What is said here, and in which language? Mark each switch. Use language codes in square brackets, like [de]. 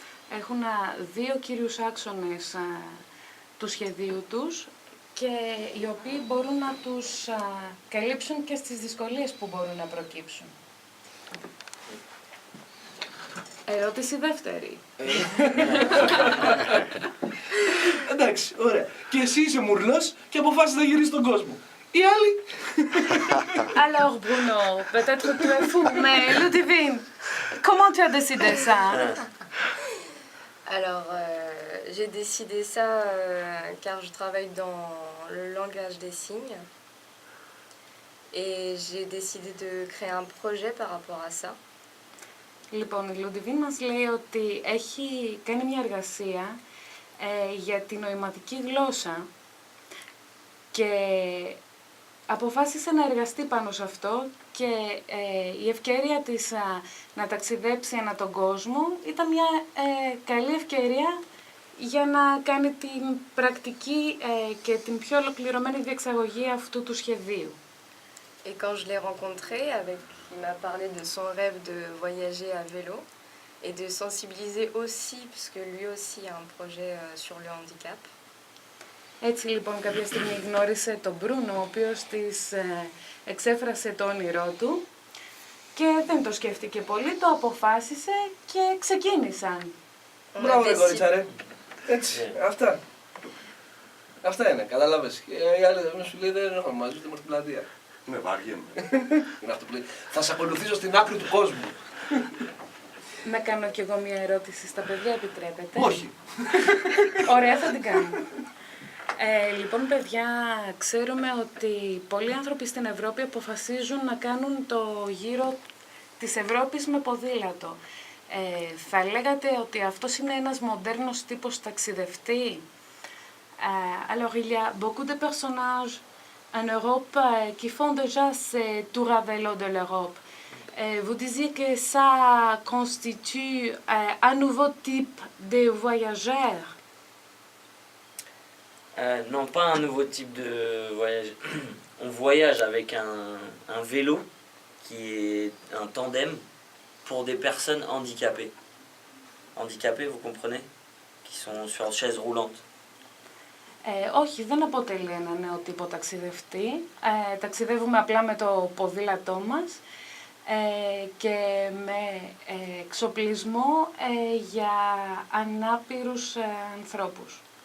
[el] Έχουν 2 κύριους άξονες του σχεδίου τους και οι οποίοι μπορούν να τους καλύψουν και στις δυσκολίες που μπορούν να προκύψουν. Ερώτηση δεύτερη. Εντάξει, ωραία. Και εσύ είσαι μουρλός και αποφάσισες να γυρίσεις τον κόσμο. Οι άλλοι. [fr] Alors Bruno, peut-être tu es fou, mais Ludivine, comment tu as décidé ça? Alors, j'ai décidé ça car je travaille dans le langage des signes et j'ai décidé de créer un projet par rapport à ça. [el] Λοιπόν, η Ludivine μας λέει ότι έχει κάνει μια εργασία για τη νοηματική γλώσσα και αποφάσισε να εργαστεί πάνω σε αυτό και η ευκαιρία της να ταξιδέψει ανά τον κόσμο ήταν μια καλή ευκαιρία για να κάνει την πρακτική και την πιο ολοκληρωμένη διεξαγωγή αυτού του σχεδίου. [fr] Et quand je l'ai rencontré, il m'a parlé de son rêve de voyager à vélo et de sensibiliser aussi, puisque lui aussi a un projet sur le handicap. [el] Έτσι λοιπόν κάποια στιγμή γνώρισε τον Μπρούνο, ο οποίος της εξέφρασε το όνειρό του και δεν το σκέφτηκε πολύ, το αποφάσισε και ξεκίνησαν. Μπράβο ρε κορίτσα ρε. Έτσι, αυτά. Αυτά είναι, κατάλαβες. Οι άλλοι δεν σου λέει δεν έχουμε μαζί, είμαστε στην πλατεία. Ναι, βάριεμαι. Είναι αυτό που λέει. Θα σε ακολουθήσω στην άκρη του κόσμου. Να κάνω κι εγώ μια ερώτηση στα παιδιά, επιτρέπετε? Όχι. Ωραία, θα την κάνω. Λοιπόν, παιδιά, ξέρουμε ότι πολλοί άνθρωποι στην Ευρώπη αποφασίζουν να κάνουν το γύρο της Ευρώπης με ποδήλατο. Θα λέγατε ότι αυτός είναι ένας μοντέρνος τύπος ταξιδευτή? [fr] Alors, il y a beaucoup de personnages en Europe qui font déjà ces tours à vélo de l'Europe. Vous disiez que ça constitue un nouveau type de voyageurs? Non, pas un nouveau type de voyage. On voyage avec un vélo qui est un tandem pour des personnes handicapées. Handicapées, vous comprenez? Qui sont sur chaise roulante. [el] Όχι, δεν αποτελεί ένα νέο τύπο ταξιδευτή. Ταξιδεύουμε απλά με το ποδήλατό μας και με εξοπλισμό για ανάπηρους ανθρώπους.